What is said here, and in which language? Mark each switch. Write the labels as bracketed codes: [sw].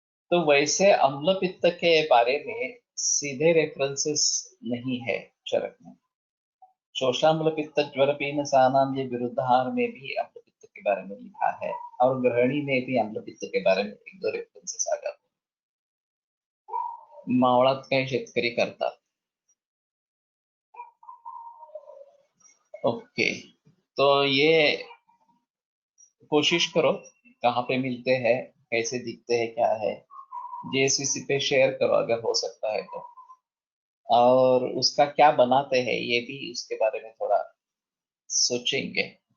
[hi] तो वैसे अम्लपित्त के बारे में सीधे रेफरेंसेस नहीं है चरक में। [sa] शोषाम्ल पित्त ज्वर पीनसानाम, [hi] ये विरुद्धाहार में भी अम्लपित्त के बारे में लिखा है, और ग्रहणी में भी अम्लपित्त के बारे में एक दो रेफरेंसेस आ जाते हैं। [mr] मावळात काही शेतकरी करतात। [hi] ओके, तो ये कोशिश करो कहाँ पे मिलते हैं, कैसे दिखते हैं, क्या है, जेएसवीसी पे शेयर करो अगर हो सकता है तो, और उसका क्या बनाते हैं ये भी उसके बारे में थोड़ा सोचेंगे।